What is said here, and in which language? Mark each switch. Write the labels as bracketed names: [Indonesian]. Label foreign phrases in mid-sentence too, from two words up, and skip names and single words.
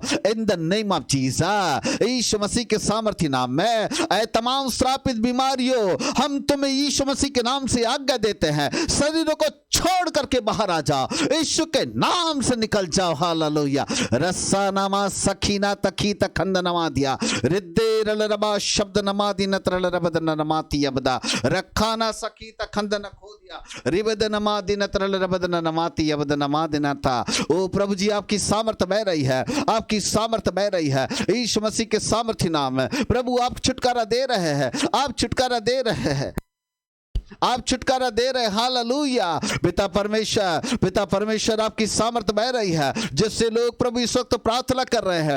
[English] in the name of Jesus [Hindi] यीशु मसीह के सामर्थी नाम में ऐ तमाम श्रापित बीमारियों हम तुम्हें यीशु मसीह के नाम से आज्ञा देते हैं, शरीरों को छोड़ करके बाहर आ जाओ, यीशु के नाम से निकल जाओ। हालेलुया। रस्सा नामा सखीना तखी तखंद नमा दिया रिद्दे रलरबा शब्द नमादि नत्रलरबदन नमाति यबदा रखाना सखी तखंद न खो दिया रिबद नमादि नत्रलरबदन नमाति यबद नमादिना था। ओ प्रभु जी आपकी सामर्थ बह रही है, आपकी सामर्थ बह रही है यीशु मसीह के सामर्थी नाम है। प्रभु आप छुटकारा दे रहे हैं, आप छुटकारा दे रहे हैं, आप छुटकारा दे रहे। हालेलुया। पिता परमेश्वर आपकी सामर्थ बह रही है, जिससे लोग प्रभु इस वक्त प्रार्थना कर रहे हैं।